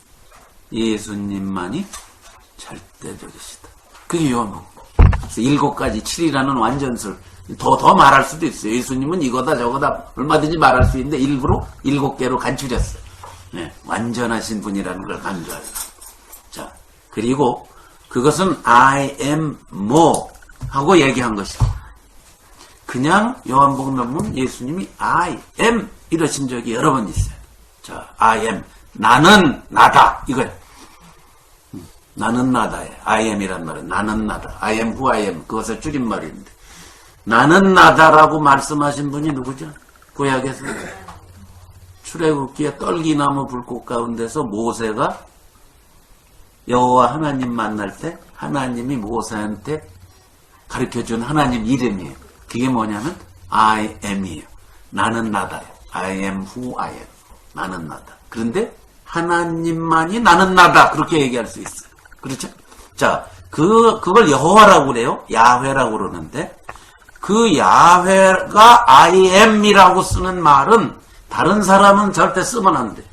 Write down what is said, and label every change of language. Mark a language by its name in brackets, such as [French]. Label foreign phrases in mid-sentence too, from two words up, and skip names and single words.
[Korean] 예수님만이 절대적이시다. 그게 요한복음. 그래서 일곱 가지 7이라는 완전술. 더 말할 수도 있어요. 예수님은 이거다 저거다 얼마든지 말할 수 있는데 일부러 일곱 개로 간추렸어요. 네, 완전하신 분이라는 걸 강조해요. 자, 그리고 그것은 [English] I am more [Korean] 하고 얘기한 것이다. 그냥 요한복음에 보면 예수님이 [English] I am [Korean] 이러신 적이 여러 번 있어요. 자, [English] I am. [Korean] 나는 나다. 이거예요. 나는 나다예요. [English] I am [Korean] 이란 말은 나는 나다. [English] I am who I am. [Korean] 그것의 줄임말인데. 나는 나다라고 말씀하신 분이 누구죠? 구약에서. 출애굽기에 떨기나무 불꽃 가운데서 모세가 여호와 하나님 만날 때 하나님이 모세한테 가르쳐준 하나님 이름이에요. 그게 뭐냐면 [English] I am [Korean] 이에요. 나는 나다예요. [English] I am who I am. [Korean] 나는 나다. 그런데 하나님만이 나는 나다. 그렇게 얘기할 수 있어요. 그렇죠? 자, 그걸 여호와라고 그래요. 야훼라고 그러는데 그 야훼가 [English] I am [Korean] 이라고 쓰는 말은 다른 사람은 절대 쓰면 안 돼.